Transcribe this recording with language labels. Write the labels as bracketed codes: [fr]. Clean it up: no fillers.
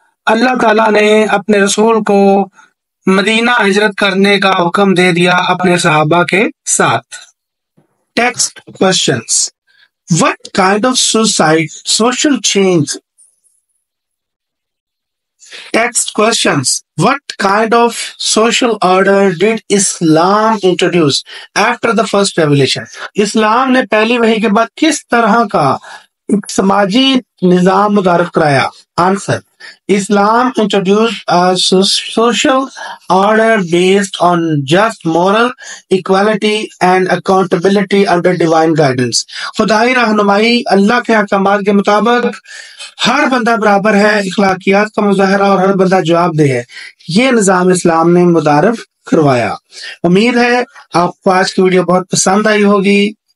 [ur] اللہ تعالیٰ نے اپنے رسول کو مدینہ ہجرت کرنے کا حکم دے دیا اپنے صحابہ کے ساتھ۔ Text questions. [en] What kind of social change? Text questions. What kind of social order did Islam introduce after the first revelation? [ur] اسلام نے پہلی وحی کے بعد کس طرح کا ایک سماجی نظام متعارف کرایا؟ [en] Answer: Islam introduced a social order based on just moral equality and accountability under divine guidance. [ur] خدائی رہنمائی اللہ کے احکامات کے مطابق ہر بندہ برابر ہے، اخلاقیات کا مظاہرہ اور ہر بندہ جواب دہ ہے، یہ نظام اسلام نے متعارف کروایا۔ امید ہے آپ کو آج کی ویڈیو بہت پسند آئی ہوگی۔